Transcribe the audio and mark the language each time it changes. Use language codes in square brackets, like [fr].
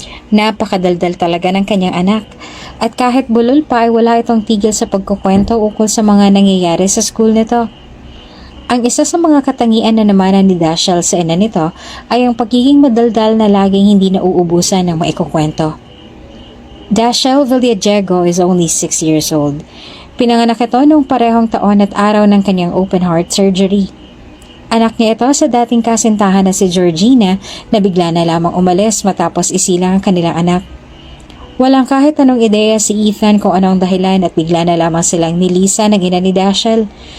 [tl] Napakadaldal talaga ng kanyang anak at kahit bulol pa ay wala itong tigil sa pagkukwento ukol sa mga nangyayari sa school nito. Ang isa sa mga katangian na namanan ni Dashiell sa ina nito ay ang pagiging madaldal na laging hindi nauubusan ng maikukwento. [en] Dashiell Villadiego is only 6 years old. [tl] Pinanganak ito noong parehong taon at araw ng kanyang open heart surgery. Anak niya ito sa dating kasintahan na si Georgina na bigla na lamang umalis matapos isilang ang kanilang anak. Walang kahit anong ideya si Ethan kung anong dahilan at bigla na lamang silang ni Lisa na ina ni Dashiell.